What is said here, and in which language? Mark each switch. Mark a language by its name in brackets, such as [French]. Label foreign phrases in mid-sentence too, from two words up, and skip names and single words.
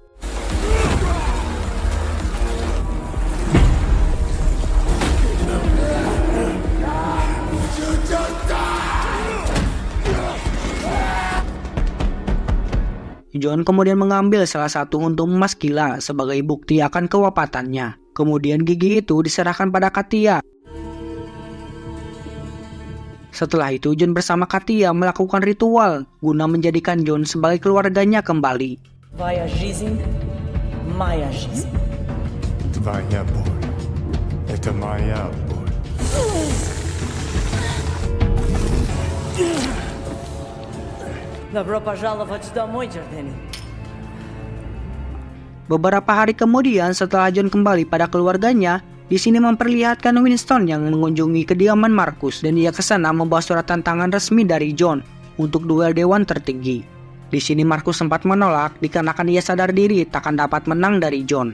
[Indonesian] John kemudian mengambil salah satu untu emas Kila sebagai bukti akan kewafatannya. Kemudian gigi itu diserahkan pada Katia. Setelah itu John bersama Katia melakukan ritual guna menjadikan John sebagai keluarganya kembali. [Russian] Твоя жизнь, моя жизнь. Твоя боль. Это моя боль. Добро пожаловать домой, Джордани. [Indonesian] Beberapa hari kemudian setelah John kembali pada keluarganya, di sini memperlihatkan Winston yang mengunjungi kediaman Markus dan ia kesana membawa surat tantangan resmi dari John untuk duel dewan tertinggi. Di sini Markus sempat menolak dikarenakan ia sadar diri takkan dapat menang dari John.